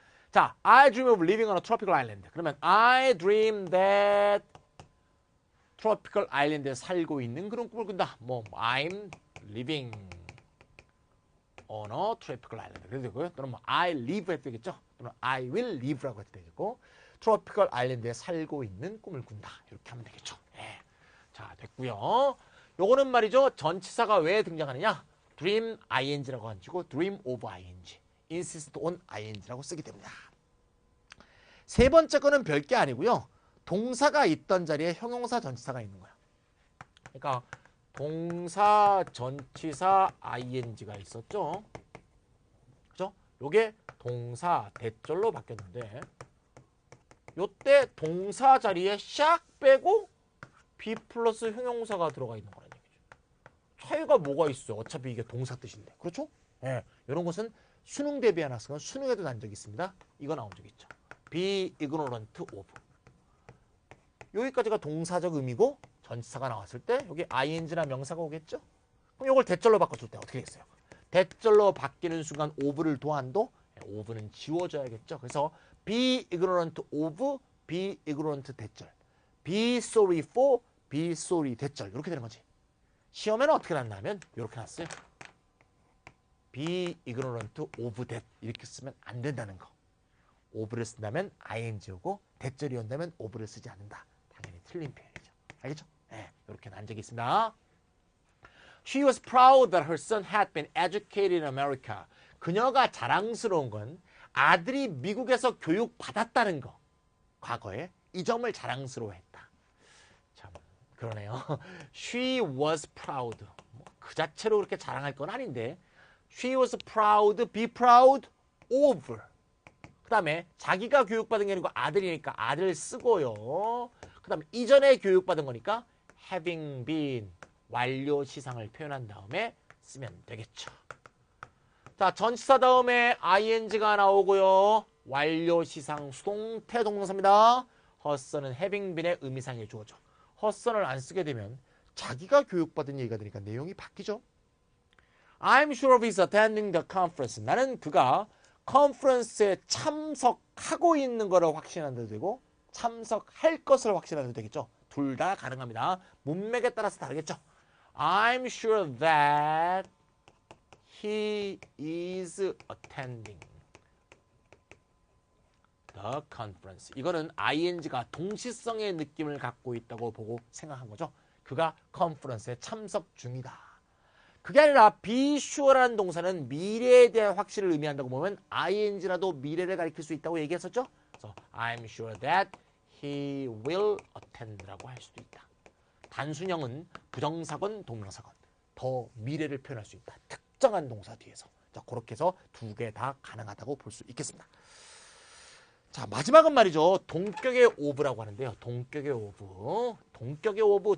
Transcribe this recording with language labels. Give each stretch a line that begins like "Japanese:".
English: 자, I dream of living on a tropical island.
Korean: 그러면
English: I dream that tropical island
Korean: 에 살고 있는 그런 꿈을 꾼다.
English: 뭐 I'm living on a tropical island.
Korean: 그래도 되고요. 또는 뭐 I live 해도 되겠죠. 또는
English: I will live
Korean: 라고 해도 되겠고 tropical island에 살고 있는 꿈을 꾼다. 이렇게 하면 되겠죠. 예. 자, 됐고요. 요거는 말이죠. 전치사가 왜 등장하느냐? dream ing라고 가지고 dream of ing, insist on ing라고 쓰기 때문이다. 세 번째 거는 별게 아니고요. 동사가 있던 자리에 형용사 전치사가 있는 거야. 그러니까 동사 전치사 ing가 있었죠. 그죠? 요게 동사 대절로 바뀌었는데 요때 동사 자리에 샥 빼고 be 플러스 형용사가 들어가 있는 거라는 얘기죠. 차이가 뭐가 있어요? 어차피 이게 동사 뜻인데. 그렇죠? 예. 이런 것은 수능 대비한 학생은 수능에도 난 적이 있습니다. 이거 나온 적 있죠.
English: be ignorant of.
Korean: 여기까지가 동사적 의미고 전치사가 나왔을 때 여기 ing나 명사가 오겠죠? 그럼 이걸 대절로 바꿔줄 때 어떻게 되겠어요? 대절로 바뀌는 순간 of를 도안도 of는 지워져야겠죠.
English: 그래서 be ignorant of, be ignorant 대절. be sorry for, be sorry 대절.
Korean: 이렇게 되는 거지. 시험에는 어떻게 났냐면 이렇게 났어요.
English: be ignorant of that
Korean: 이렇게 쓰면 안 된다는 거. of를 쓴다면 ing 오고 대절이 온다면 of를 쓰지 않는다. 당연히 틀린 표현이죠. 알겠죠? 네, 이렇게 난 적이 있습니다.
English: She was proud that her son had been educated in America.
Korean: 그녀가 자랑스러운 건 아들이 미국에서 교육받았다는 거. 과거에 이 점을 자랑스러워했다.
English: 참 그러네요. She was proud.
Korean: 그 자체로 그렇게 자랑할 건 아닌데
English: She was proud, be proud of.
Korean: 그 다음에 자기가 교육받은 게 아니고 아들이니까 아들 쓰고요. 그 다음에 이전에 교육받은 거니까 having been 완료 시상을 표현한 다음에 쓰면 되겠죠. 자, 전치사 다음에 ing가 나오고요. 완료 시상 수동태 동사입니다. her son은 having been의 의미상의 주어죠. her son을 안 쓰게 되면 자기가 교육받은 얘기가 되니까 내용이 바뀌죠.
English: I'm sure of his attending the conference.
Korean: 나는 그가 컨퍼런스에 참석하고 있는 거를 확신한다도 되고 참석할 것을 확신하면 되겠죠. 둘 다 가능합니다. 문맥에 따라서 다르겠죠.
English: I'm sure that he is attending the conference.
Korean: 이거는 ing가 동시성의 느낌을 갖고 있다고 보고 생각한 거죠. 그가 컨퍼런스에 참석 중이다. 그게 아니라 be sure라는 동사는 미래에 대한 확신을 의미한다고 보면 ing라도 미래를 가리킬 수 있다고 얘기했었죠.
English: 그래서 I'm sure that he will attend
Korean: 라고 할 수도 있다. 단순형은 부정사건, 동명사건. 더 미래를 표현할 수 있다. 특정한 동사 뒤에서. 자, 그렇게 해서 두 개 다 가능하다고 볼 수 있겠습니다. 자, 마지막은 말이죠. 동격의 오브라고 하는데요. 동격의 오브. 동격의 오브.